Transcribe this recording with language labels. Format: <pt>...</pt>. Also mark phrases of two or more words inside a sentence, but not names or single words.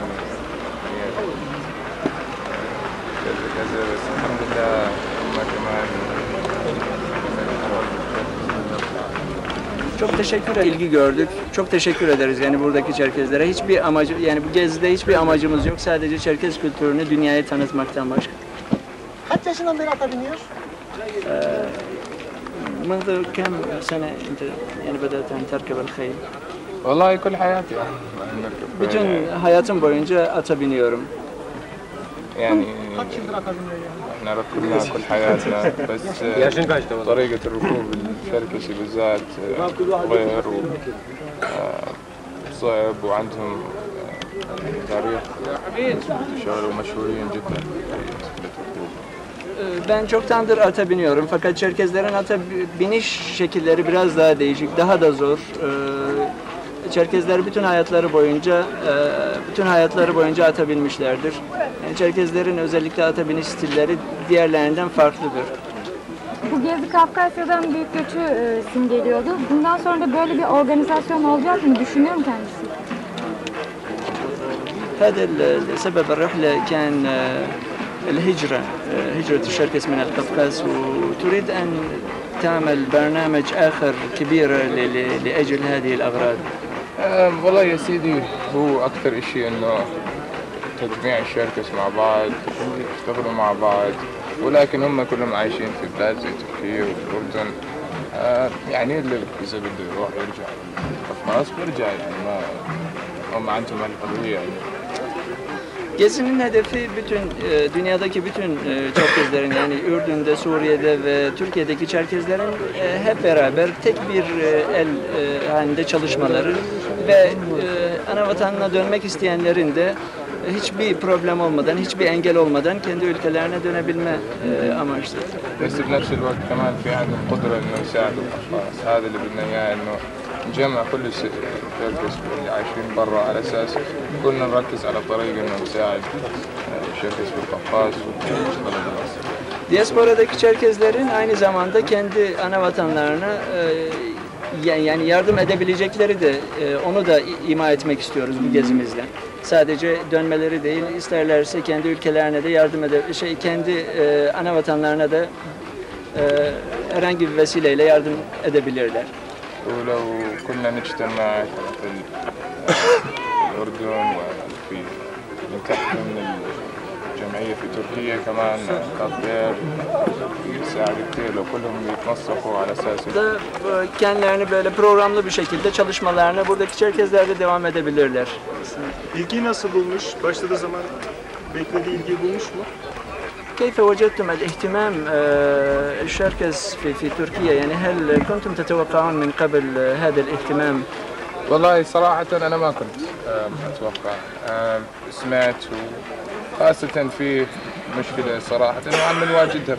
<ar>كذا بس الحمد لله هم كمان</ar> <tr>Çok teşekkür ederiz. İlgi gördük. Çok teşekkür ederiz yani buradaki Çerkezlere. Hiçbir amacı yani bu gezide hiçbir amacımız yok. Sadece Çerkez kültürünü dünyaya tanıtmaktan başka. Kaç yaşından beri ata biniyor?</tr> <ar>منذ كم سنة أنت يعني بدأت أن تركب الخيل؟ والله كل حياتي</ar> <tr>Bütün hayatım boyunca ata biniyorum.</tr> <ar>يعني</ar> <tr>Kaç yıldır ata biniyor yani?</tr> <ar>احنا ركبنا كل حياتنا بس</ar> <tr>Yaşın kaçtı o zaman?</tr> <ar>طريقة الركوب الشركسي بالذات غير صعب وعندهم تاريخ انتشار ومشهورين جدا في الركوب.</ar> <tr>Ben çoktandır ata biniyorum fakat Çerkezlerin ata biniş şekilleri biraz daha değişik, daha da zor. Çerkezler bütün hayatları boyunca ata binmişlerdir. Yani Çerkezlerin özellikle ata biniş stilleri diğerlerinden farklıdır. Bu gezi Kafkasya'dan büyük göçü simgeliyordu. Bundan sonra da böyle bir organizasyon olacak mı? Düşünüyorum kendisi.</tr> <ar>هذا سبب الرحلة كان الهجرة هجرة الشركس من القفقاز وتريد أن تعمل برنامج آخر كبير لأجل هذه الأغراض. والله يا سيدي هو أكثر إشي إنه تجميع الشركس مع بعض يشتغلوا مع بعض ولكن هم كلهم عايشين في بلاد زي تركيا والأردن يعني اللي إذا بده يروح يرجع قفقاز بيرجع يعني ما هم عندهم هالحرية يعني.</ar> <tr>Gezinin hedefi dünyadaki bütün Çerkezlerin yani Ürdün'de, Suriye'de ve Türkiye'deki Çerkezlerin hep beraber tek bir el halinde çalışmaları ve ana vatanına dönmek isteyenlerin de hiçbir problem olmadan, hiçbir engel olmadan kendi ülkelerine dönebilme amaçlı.</tr> <ar>بس بنفس الوقت كمان في عندهم قدرة إنه يساعدوا الأشخاص هذا اللي بدنا إياه إنه نجمع كل الشركس اللي عايشين برا على أساس كلنا نركز على طريقة إنه نساعد الشركس في القفقاز والبلد الأصلي.</ar> <tr>Diasporadaki Çerkezlerin aynı zamanda kendi ana vatanlarına yani yardım edebilecekleri de onu da ima etmek istiyoruz bu gezimizle. Sadece dönmeleri değil, isterlerse kendi ülkelerine de yardım kendi ana vatanlarına da herhangi bir vesileyle yardım edebilirler.</tr> <ar>ولو كنا نجتمع في الأردن وفي من تحت من الجمعية في تركيا كمان كافير يساعد كثير لو كلهم يتنسقوا على أساس</ar> <tr>Da kendilerini böyle programlı bir şekilde çalışmalarına buradaki Çerkezler de devam edebilirler. İlgiyi nasıl bulmuş? Başladığı zaman beklediği ilgiyi bulmuş mu?</tr> <ar>كيف وجدتم الاهتمام الشركز في تركيا؟ يعني هل كنتم تتوقعون من قبل هذا الاهتمام؟ والله صراحة أنا ما كنت أتوقع سمعت وخاصة في مشكلة صراحة وعم نواجهها</ar>